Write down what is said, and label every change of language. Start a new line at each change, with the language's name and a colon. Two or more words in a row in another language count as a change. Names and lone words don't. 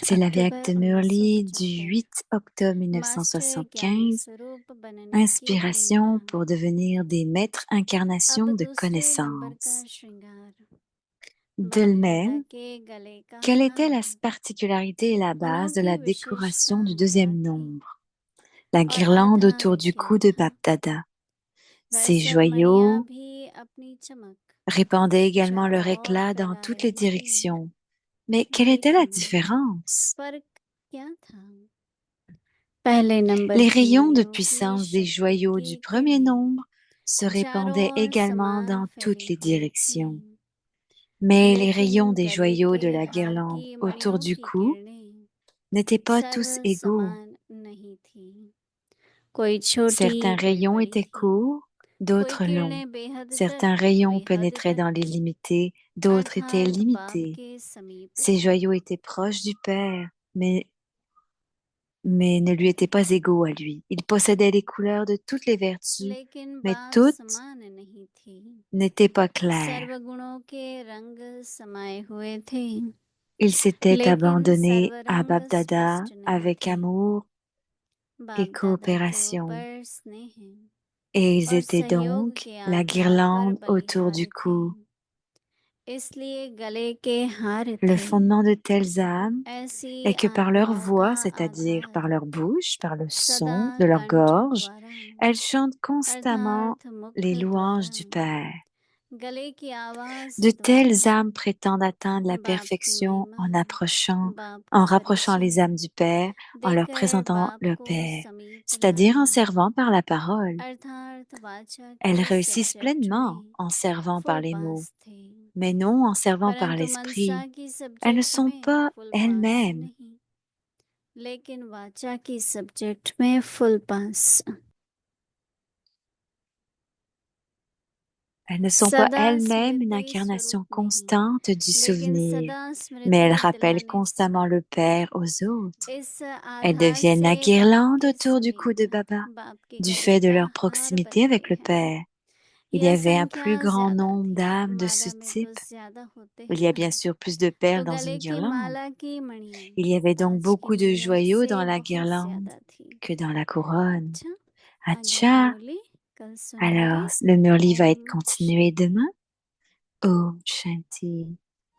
French: C'est la
Hindi: अक्टूबर
French: Vyakt Murli du 1975 8 octobre
Hindi: मास्टर ज्ञान 1975. स्वरूप बनने की प्रेरणा
French: Inspiration pour devenir des maîtres
Hindi: अब
French: incarnations de
Hindi: दूसरे नंबर का
French: connaissances.
Hindi: श्रृंगार बाप दादा
French: D'elle-même,
Hindi: के गले का
French: quelle était la
Hindi: हार
French: particularité et la base de
Hindi: अनोखी
French: la
Hindi: विशेषता
French: décoration du
Hindi: क्या
French: deuxième
Hindi: थी
French: nombre? La
Hindi: और
French: guirlande autour
Hindi: आधार
French: du
Hindi: क्या
French: cou de
Hindi: था
French: Bapdada.
Hindi: वह
French: Ces
Hindi: सब मणियां
French: joyaux
Hindi: भी अपनी चमक
French: répandaient également leur
Hindi: चकाओर
French: éclat dans toutes
Hindi: फैलाए
French: les
Hindi: थी
French: directions. Mais quelle était la
Hindi: लेकिन
French: différence?
Hindi: फर्क क्या था पहले नंबर
French: Les
Hindi: की
French: rayons de
Hindi: मणियों की
French: puissance des
Hindi: शक्ति
French: joyaux
Hindi: की
French: du premier
Hindi: किरणें
French: nombre se
Hindi: चारों
French: répandaient
Hindi: ओर
French: également
Hindi: समान
French: dans toutes
Hindi: फैली
French: les
Hindi: हुई थी
French: directions. Mais les
Hindi: लेकिन
French: rayons des
Hindi: गले
French: joyaux
Hindi: के
French: de la
Hindi: हार
French: guirlande
Hindi: की
French: autour
Hindi: मणियों
French: du
Hindi: की
French: cou
Hindi: किरणें
French: n'étaient pas
Hindi: सर्व
French: tous égaux.
Hindi: समान नहीं थी कोई छोटी
French: Certains
Hindi: कोई
French: rayons
Hindi: बड़ी
French: étaient courts,
Hindi: कोई
French: d'autres longs.
Hindi: किरणें बेहद
French: Certains
Hindi: तक
French: rayons
Hindi: कोई हद
French: pénétraient
Hindi: तक
French: dans l'illimité, d'autres étaient
Hindi: अर्थात बाप
French: limités.
Hindi: के समीप
French: Ces
Hindi: थी
French: joyaux étaient proches du Père, mais ne lui étaient pas égaux à lui. Il possédait les couleurs de toutes les vertus,
Hindi: लेकिन
French: mais
Hindi: बात
French: toutes
Hindi: समान नहीं थी
French: n'étaient pas claires.
Hindi: सर्वगुणों के रंग समाये हुए थे
French: Il s'était
Hindi: लेकिन
French: abandonné à
Hindi: सर्वरंग
French: Babdada
Hindi: स्पष्ट नहीं
French: avec
Hindi: थे
French: amour et
Hindi: बाप दादा के
French: coopération,
Hindi: ऊपर स्नेह
French: et ils
Hindi: और
French: étaient
Hindi: सहयोग
French: donc
Hindi: के
French: la
Hindi: आधार पर
French: guirlande autour du
Hindi: बलिहार थे
French: cou.
Hindi: इसलिए गले के हार
French: Le
Hindi: थे
French: fondement de telles âmes
Hindi: ऐसी
French: est que par leur
Hindi: आत्माओं का
French: voix, c'est-à-dire
Hindi: आधार
French: par leur bouche, par le
Hindi: सदा
French: son de leur
Hindi: कंठ
French: gorge,
Hindi: द्वारा
French: elles chantent constamment
Hindi: अर्थात मुख
French: les
Hindi: द्वारा
French: louanges du Père.
Hindi: गले की आवाज
French: De
Hindi: द्वारा
French: telles âmes prétendent atteindre la
Hindi: बाप की
French: perfection
Hindi: महिमा बाप
French: en
Hindi: का
French: rapprochant les
Hindi: परिचय
French: âmes du Père, en leur
Hindi: देकर
French: présentant
Hindi: बाप
French: le
Hindi: को
French: Père,
Hindi: समीप
French: c'est-à-dire
Hindi: लाना
French: en servant par la parole.
Hindi: अर्थात वाचा
French: Elles
Hindi: के
French: réussissent
Hindi: सब्जेक्ट
French: pleinement
Hindi: में
French: en servant par
Hindi: फुल
French: les mots,
Hindi: पास थे
French: mais non en servant par
Hindi: परंतु
French: l'esprit.
Hindi: मनसा की
French: Elles ne
Hindi: सब्जेक्ट
French: sont
Hindi: में
French: pas
English: full pass
French: elles-mêmes.
Hindi: नहीं लेकिन वाचा की सब्जेक्ट में
English: full pass
French: Elles ne sont pas
Hindi: सदा
French: elles-mêmes une
Hindi: स्मृति
French: incarnation
Hindi: स्वरूप नहीं
French: constante du
Hindi: लेकिन
French: souvenir,
Hindi: सदा
French: mais elles
Hindi: स्मृति
French: rappellent
Hindi: दिलाने
French: constamment le Père aux autres.
Hindi: इस
French: Elles
Hindi: आधार
French: deviennent la
Hindi: से बाप
French: guirlande
Hindi: के
French: autour du cou de
Hindi: समीप
French: Baba,
Hindi: बाप के
French: du
Hindi: गले
French: fait de
Hindi: का
French: leur
Hindi: हार
French: proximité avec
Hindi: बनती
French: le
Hindi: है
French: Père. Il y
Hindi: यह
French: avait un
Hindi: संख्या
French: plus grand
Hindi: ज्यादा
French: nombre
Hindi: थी
French: d'âmes de ce
Hindi: माला में
French: type.
Hindi: कुछ ज्यादा होते
French: Il
Hindi: हैं
French: y a
Hindi: ना
French: bien sûr plus de perles
Hindi: तो
French: dans une
Hindi: गले की
French: guirlande.
Hindi: माला की मणियां
French: Il y avait donc
Hindi: कांच की
French: beaucoup de
Hindi: मणियों
French: joyaux
Hindi: से
French: dans la
Hindi: बहुत
French: guirlande
Hindi: ज्यादा थी
French: que dans la couronne.
Hindi: अच्छा आज की
French: Acha!
Hindi: मुरली कल सुनेंगे
French: Alors, le Murli va être
Hindi: ओम
French: continué demain.
Hindi: ओम शांति.